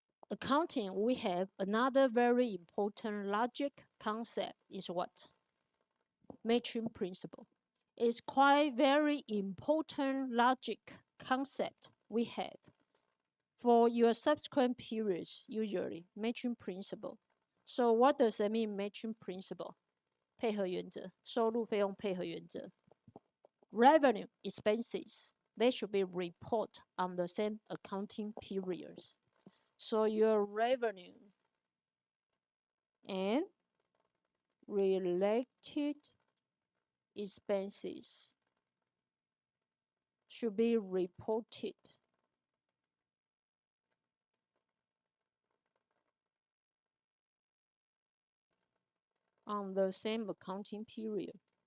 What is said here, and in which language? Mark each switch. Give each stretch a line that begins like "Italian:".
English: Accounting, we have another very important logic concept is what? Matching principle. It's quite very important logic concept we have for your subsequent periods, usually matching principle. So what does that mean, matching principle?
Chinese: 配合原则，收入费用配合原则。
English: Revenue expenses, they should be reported on the same accounting periods. So your revenue and related expenses should be reported on the same accounting period.